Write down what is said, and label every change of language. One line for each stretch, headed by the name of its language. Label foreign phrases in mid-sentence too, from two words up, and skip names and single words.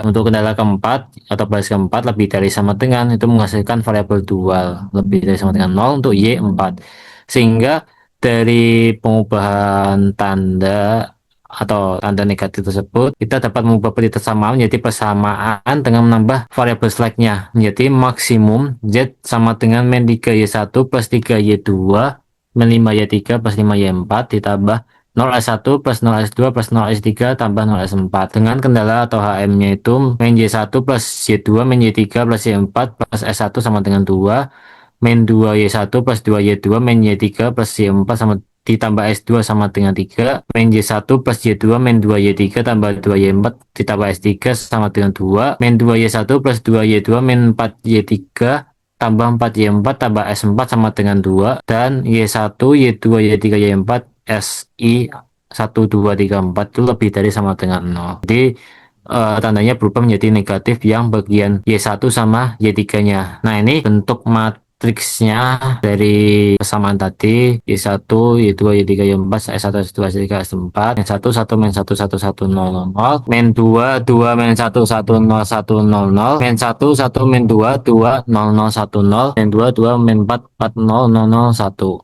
Indonesian: Untuk kendala keempat atau baris keempat lebih dari sama dengan, itu menghasilkan variabel dual lebih dari sama dengan 0 untuk Y4. Sehingga dari pengubahan tanda atau tanda negatif tersebut, kita dapat mengubah persamaan menjadi persamaan dengan menambah variabel slacknya menjadi maksimum Z sama dengan min 3Y1 plus 3Y2 min 5Y3 plus 5Y4 ditambah 0S1 plus 0S2 plus 0S3 tambah 0S4 dengan kendala atau HM-nya itu min Y1 plus Y2 min Y3 plus Y4 plus S1 sama dengan 2, min 2Y1 plus 2Y2 min Y3 plus Y4 sama ditambah S2 sama dengan 3, min Y1 plus Y2 min 2Y3 tambah 2Y4 ditambah S3 sama dengan 2, min 2Y1 plus 2Y2 min 4Y3 tambah 4Y4 tambah S4 sama dengan 2, dan Y1, Y2, Y3, Y4, SI 1, 2, 3, 4 itu lebih dari sama dengan 0. Jadi tandanya berubah menjadi negatif yang bagian Y1 sama Y3-nya. Nah, ini bentuk matriksnya dari persamaan tadi, Y1, Y2, Y3, Y4, S1, S2, S3, S4, min 1, 1, min 1, 1, 1, 0, 0, min 2, 2, min 1, 1, 0, 1, 0, 0, min 1, 1, min 2, 2, 0, 0, 1, 0, min 2, 2, min 4, 4, 0, 0, 0, 1.